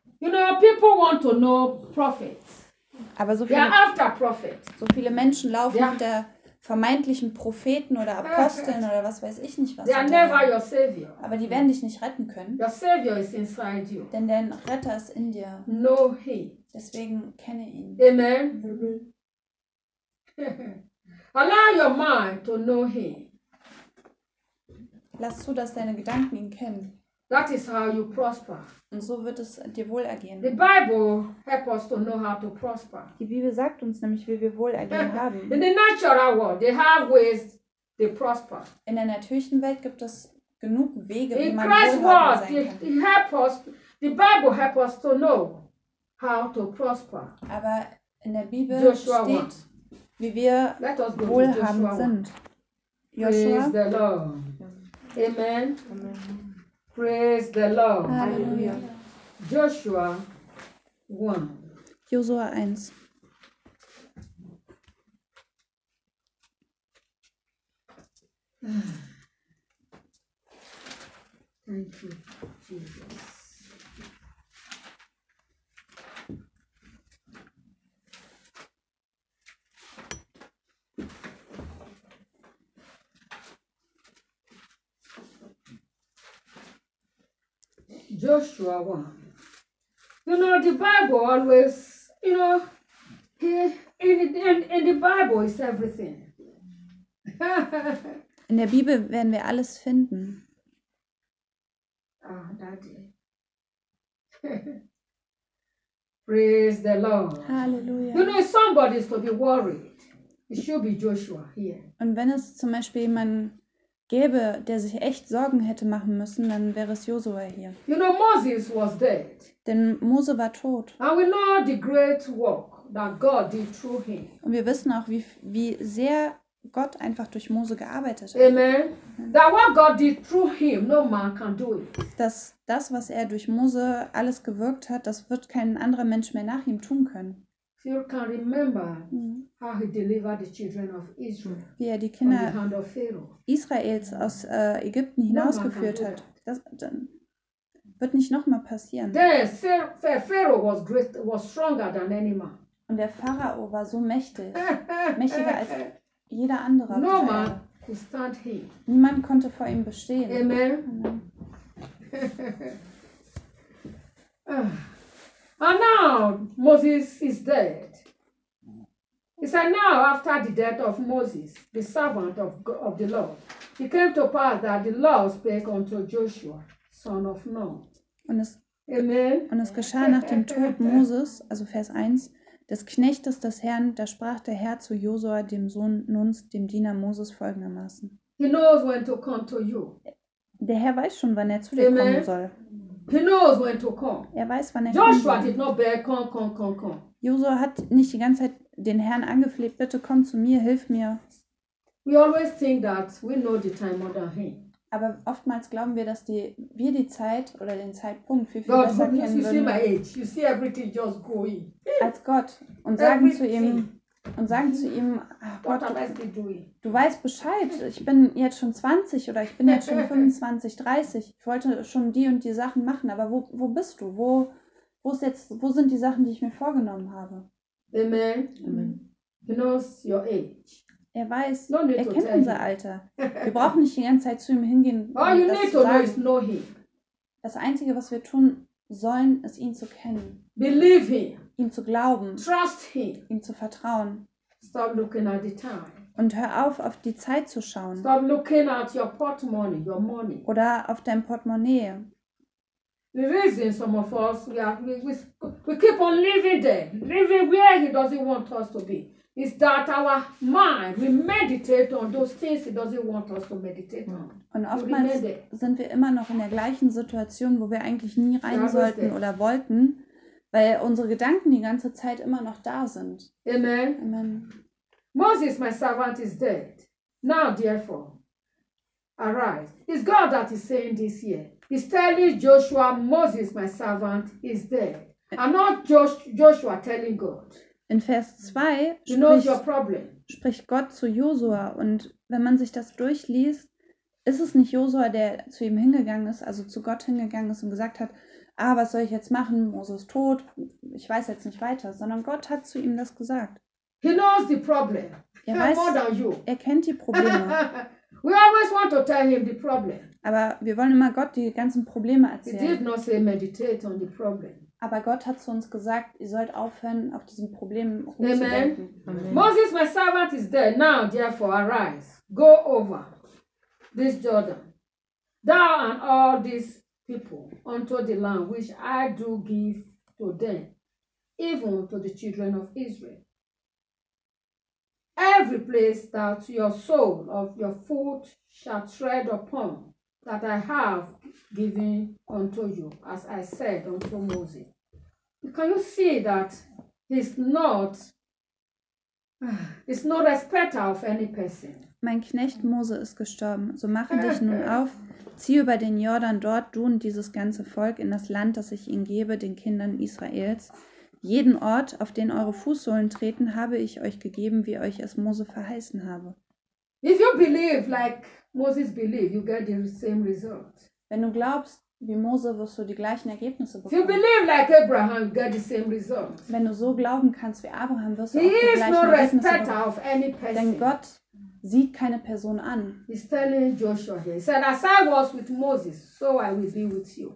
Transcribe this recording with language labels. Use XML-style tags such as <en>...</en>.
<en>You know, people want to know prophets.</en> <de>Aber so viele,</de> <en>after prophets.</en> <de>So viele Menschen laufen hinter vermeintlichen Propheten oder Aposteln oder was weiß ich nicht was.</de> <en>They are never your savior.</en> <de>Aber die werden dich nicht retten können.</de> <en>Your savior is inside you.</en> <de>Denn dein Retter ist in dir.</de> <en>No, he.</en> <de>Deswegen kenne ihn.</de> <en>Amen. Allow your mind to know him.</en> <de>Lass zu, dass deine Gedanken ihn kennen.</de> <en>That is how you prosper.</en> <de>Und so wird es dir wohl ergehen.</de> <en>The Bible helps us to know how to prosper.</en> <de>Die Bibel sagt uns nämlich, wie wir wohl ergehen haben.</de> <en>In the natural world, they have ways they prosper.</en> <de>In der natürlichen Welt gibt es genug Wege, wie</de> <en>in</en> <de>man</de> <en>Christ's world,</en> <de>sein kann.</de> <en>The Bible helps us to know how to prosper.</en> <de>Aber in der Bibel Joshua steht, wie wir wohlhabend sind.</de> <en>Joshua. Praise the Lord. Amen. Amen. Praise the Lord. Hallelujah. Joshua 1. Joshua 1. Thank you, Jesus. Joshua 1. You know, the Bible always, you know, in the Bible is everything.</en> <de>In der Bibel werden wir alles finden.</de> <en>Ah, Daddy. Praise the Lord. Hallelujah. You know, if somebody is to be worried, it should be Joshua here.</en> <de>Und wenn es zum Beispiel jemanden gäbe, der sich echt Sorgen hätte machen müssen, dann wäre es Josua hier.</de> <en>You know, Moses was dead.</en> <de>Denn Mose war tot.</de> <en>And we know the great work that God did through him.</en> <de>Und wir wissen auch, wie sehr Gott einfach durch Mose gearbeitet hat.</de> <en>Amen. That what God did through him, no man can do it.</en> <de>Dass das, was er durch Mose alles gewirkt hat, das wird kein anderer Mensch mehr nach ihm tun können.</de> <en>You can remember how he delivered the children of Israel.</en> <de>Wie er die Kinder</de> <en>from the hand of Pharaoh.</en> <de>Israels aus Ägypten hinausgeführt hat. Das dann wird nicht nochmal passieren.</de> <en>Der Pharaoh was great, was stronger than any man.</en> <de>Und der Pharao war so mächtig, mächtiger als jeder andere.</de> <en>No man could stand him.</en> <de>Niemand konnte vor ihm bestehen.</de> <en>Amen. And now Moses is dead. He said, now after the death of Moses, the servant of the Lord, it came to pass that the Lord spake unto Joshua, son of Nun.</en> <de>Und es, Amen. Und es geschah nach dem Tod Moses, also Vers 1, des Knechtes des Herrn, da sprach der Herr zu Joshua, dem Sohn Nuns, dem Diener Moses, folgendermaßen.</de> <en>He knows when to come to you.</en> <de>Der Herr weiß schon, wann er zu dir kommen soll.</de> <en>He knows when to come.</en> <de>Er weiß, wann er kommt.</de> <en>Joshua did not beg, come.</en> <de>Joshua hat nicht die ganze Zeit den Herrn angefleht, bitte komm zu mir, hilf mir.</de> <en>We always think that we know the time more than him.</en> <de>Aber oftmals glauben wir, dass wir die Zeit oder den Zeitpunkt viel besser kennen würden.</de> <en>God, you see my age. You see everything just going.</en> <de>Als Gott und sagen</de> <en>everything.</en> <de>zu ihm, Gott, du weißt Bescheid, ich bin jetzt schon 20 oder ich bin jetzt schon 25, 30. Ich wollte schon die und die Sachen machen, aber wo bist du? Wo ist jetzt, wo sind die Sachen, die ich mir vorgenommen habe?</de> <en>Amen. Amen. He knows your age.</en> <de>Er weiß, er kennt unser Alter. Wir brauchen nicht die ganze Zeit zu ihm hingehen.</de> <en>All you need to know is know him.</en> <de>Das Einzige, was wir tun sollen, ist ihn zu kennen.</de> <en>Believe him.</en> <de>Ihm zu glauben.</de> <en>Trust him.</en> <de>Ihm zu vertrauen.</de> <en>Stop looking at the time.</en> <de>Und hör auf die Zeit zu schauen.</de> <en>Stop looking at your portemonnaie, your money.</en> <de>Oder auf dein Portemonnaie.</de> <en>The reason some of us we keep on living there, living where he doesn't want us to be, is that our mind we meditate on those things he doesn't want us to meditate on.</en> <de>Und oftmals sind wir immer noch in der gleichen Situation, wo wir eigentlich nie rein sollten oder wollten, weil unsere Gedanken die ganze Zeit immer noch da sind.</de> <en>Amen. Amen. Moses, my servant, is dead. Now, therefore, arise. It's God that is saying this here. He's telling Joshua, Moses, my servant, is dead. And not Joshua telling God.</en> <de>In Vers 2 spricht Gott zu Joshua. Und wenn man sich das durchliest, ist es nicht Joshua, der zu ihm hingegangen ist, also zu Gott hingegangen ist und gesagt hat, ah, was soll ich jetzt machen? Mose ist tot. Ich weiß jetzt nicht weiter. Sondern Gott hat zu ihm das gesagt.</de> <en>He knows the problem.</en> <de>Er weiß,</de> <en>more than you.</en> <de>Er kennt die Probleme.</de> <en>We always want to tell him the problem.</en> <de>Aber wir wollen immer Gott die ganzen Probleme erzählen.</de> <en>He did not say meditate on the problem.</en> <de>Aber Gott hat zu uns gesagt, ihr sollt aufhören, auf diesen Problemen rumzudenken.</de> <en>Amen. Amen. Moses, my servant, is dead. Now, therefore, arise. Go over this Jordan. Thou and all these people unto the land which I do give to them, even to the children of Israel. Every place that your soul of your foot shall tread upon, that I have given unto you, as I said unto Moses. Can you see that he's not a respecter of any person?</en> <de>Mein Knecht Mose ist gestorben. So mache dich nun auf, zieh über den Jordan dort, du und dieses ganze Volk, in das Land, das ich ihnen gebe, den Kindern Israels. Jeden Ort, auf den eure Fußsohlen treten, habe ich euch gegeben, wie euch es Mose verheißen habe.</de> <en>If you believe like Moses believed, you get the same result.</en> <de>Wenn du glaubst wie Mose, wirst du die gleichen Ergebnisse bekommen.</de> <en>If you believe like Abraham, you get the same result.</en> <de>Wenn du so glauben kannst wie Abraham, wirst du auch die gleichen Ergebnisse bekommen. Denn Gott sieht keine Person an.</de> <en>He's telling Joshua here. He said, as I was with Moses, so I will be with you.</en>